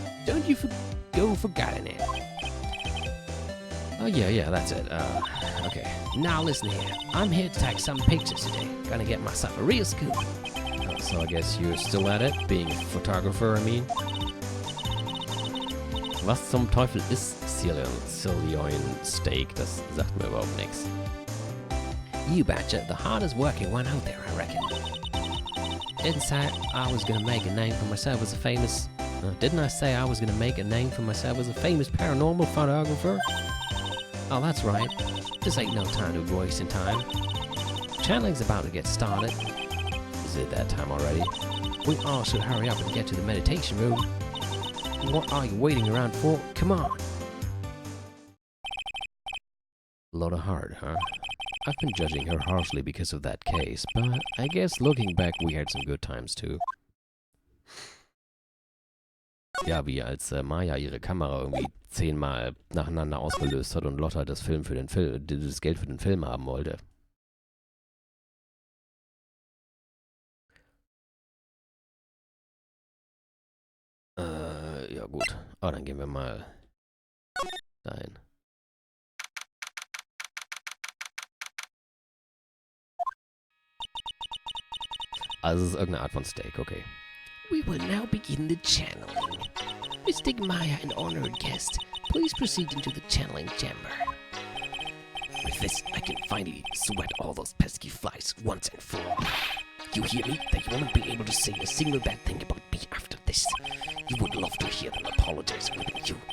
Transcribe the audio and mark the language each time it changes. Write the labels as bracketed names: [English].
[English] Don't you go forgetting it. Oh, yeah, that's it. Okay. Now listen here. I'm here to take some pictures today. Gonna get myself a real scoop. So I guess you're still at it, being a photographer, I mean. [German] Was zum Teufel ist Sirloin Steak? Das sagt mir überhaupt nichts. [English] You betcha. The hardest working one out there, I reckon. Didn't say I was gonna make a name for myself as a famous... didn't I say I was gonna make a name for myself as a famous paranormal photographer? Oh, that's right. This ain't no time to be wasting time. Channeling's about to get started. Is it that time already? We all should hurry up and get to the meditation room. What are you waiting around for? Come on. Lotta Hart, huh? I've been judging her harshly because of that case, but I guess looking back we had some good times too. [German] Ja, wie als Maya ihre Kamera irgendwie 10-mal nacheinander ausgelöst hat und Lotta das Geld für den Film haben wollte. gut. Oh, dann gehen wir mal dahin. Also es ist irgendeine Art von Steak, okay. [English] We will now begin the channeling. Mystic Maya and honored guest, please proceed into the channeling chamber. With this, I can finally sweat all those pesky flies once and for all. You hear me? That you won't be able to say a single bad thing about me after this. You would love to hear them apologize, wouldn't you?